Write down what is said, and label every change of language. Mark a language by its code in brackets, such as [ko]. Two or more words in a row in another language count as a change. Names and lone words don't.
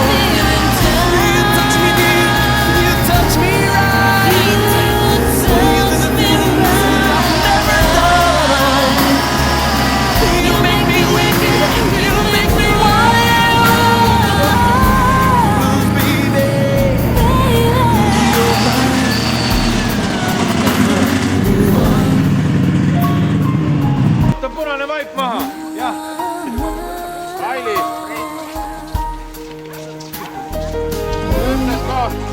[en] You touch me dear, you touch me right. You do the things I've never done. You make me wicked, you make me wild. Baby, [et] Võta punane vaip maha. Jah. Aili. Õnnes ka.